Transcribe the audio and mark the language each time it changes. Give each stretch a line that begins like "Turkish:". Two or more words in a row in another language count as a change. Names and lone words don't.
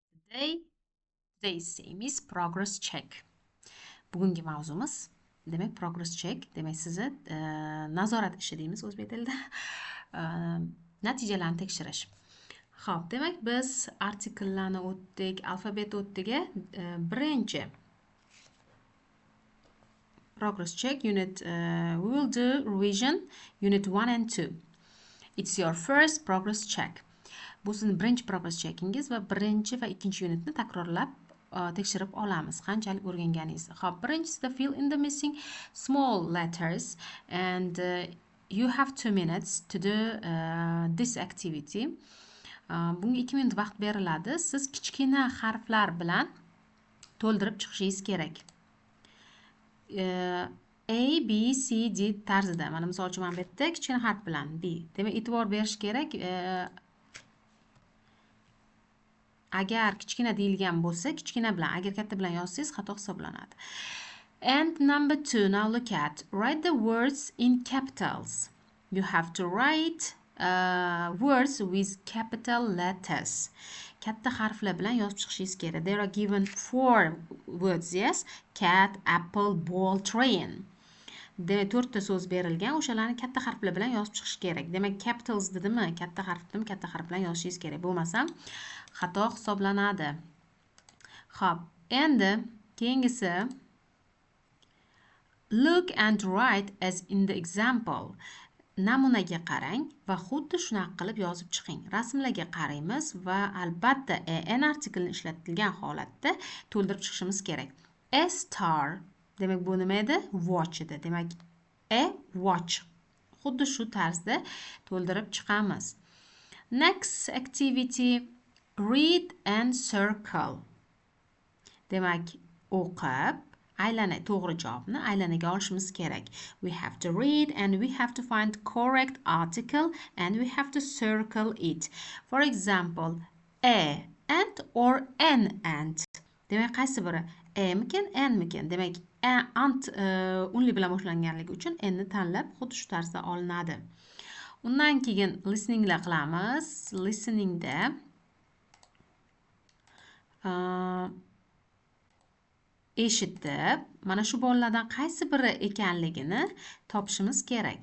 English: Today's theme is progress check.
Uzbek: Bugungi mavzumiz demak
English: progress check.
Uzbek: Demak sizni nazorat ishi deymiz o'zbek tilida. Natijalarni tekshirish. Xo'p, demak biz artikellarni o'tdik, alfabet o'tdik.
English: Birinchi progress check unit we will do revision unit 1 and 2. It's your first progress check.
Uzbek: Bu sizning birinchi
English: progress checkingiz
Uzbek: va birinchi va ikkinchi unitni takrorlab tekshirib olamiz qanchalik o'rganganingizni. Xo'p, birinchisida
English: fill in the missing small letters and you have 2 minutes to do this activity.
Uzbek: Bunga 2 minut vaqt beriladi. Siz kichkina harflar bilan to'ldirib chiqishingiz kerak. A, B, C, D tarzida. Mana misol uchun mana bu yerda kichkina harf bilan B. Demak, e'tibor berish kerak. Agar kichkina deyilgan bo'lsa, kichkina bilan, agar katta bilan yozsangiz xato hisoblanadi.
English: And number 2, now look at. Write the words in capitals. You have to write words with capital letters.
Uzbek: Katta harflar bilan yozib chiqishingiz kerak.
English: There are given 4 words, yes? Cat, apple, ball, train.
Uzbek: Demak, 4 ta so'z berilgan, o'shalarni katta harflar bilan yozib chiqish kerak. Demak, capitals dedimi? Katta harf dedimi? Katta harf bilan yozishingiz kerak. Bo'lmasa xato hisoblanadi. Xo'p, endi keyingisi
English: look and write as in the example.
Uzbek: Namunaga qarang va xuddi shunaqa qilib yozib chiqing. Rasmlarga qaraymiz va albatta an artikelni ishlatilgan holatda to'ldirib chiqishimiz kerak.
English: A star,
Uzbek: demak bu nima edi? Watch edi. Demak
English: a watch.
Uzbek: Xuddi shu tarzda to'ldirib chiqamiz.
English: Next activity, read and circle.
Uzbek: Demak, o'qib, to'g'ri javobni aylanaga olishimiz kerak.
English: We have to read and we have to find correct article and we have to circle it. For example, a ant or an ant.
Uzbek: Demak, qaysi biri?
English: A mikan, an mikan?
Uzbek: Demak, ant unli bilan boshlanganligi uchun n ni tanlab xuddi shu tarzda olinadi. Undan keyin listeninglar qilamiz. Listeningda eshitib, mana shu bolalardan qaysi biri ekanligini topishimiz kerak.